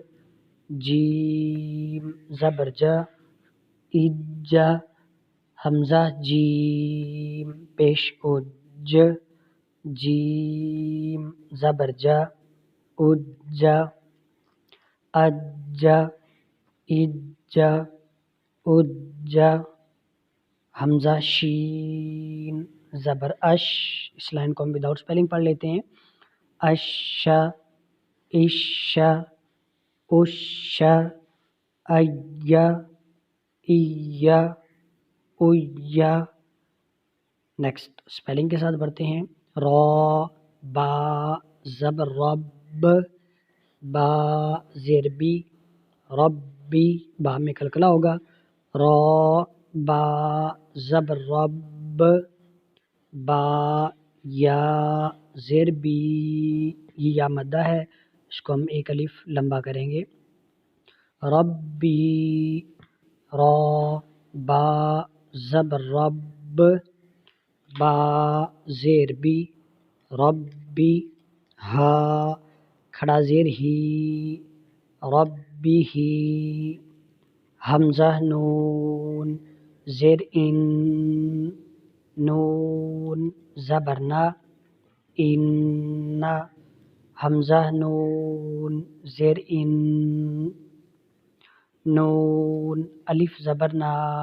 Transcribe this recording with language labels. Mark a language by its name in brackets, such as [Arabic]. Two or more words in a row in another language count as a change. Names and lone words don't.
[Urdu] جیم زبر جا، اجا، حمزہ جیم پیش اج، جیم زبر جا، اجا، اجا، اجا، اجا، حمزہ شین زبر اش، اس لائن کو ہم [English] without spelling [Urdu] پڑھ لیتے ہیں۔ اشا، عشا، اشا، ایا، ایا، اویا۔ [English] next spelling [Urdu] کے ساتھ بڑھتے ہیں۔ را با زبر رب، با زیر بی، ربی، با میں کلکلہ ہوگا۔ را با زبر رب، با یا زیر بی، یہ یا مدہ ہے، اس کو ہم ایک الف لمبا کریں گے۔ ربی، را با زبر رب، با زیر بی، ربی، ہا کھڑا زیر ہی، ربی ہی، حمزہ نون زیر ان، نون زبر نا، انا، حمزہ نون زیر ان، نون الف زبر نا،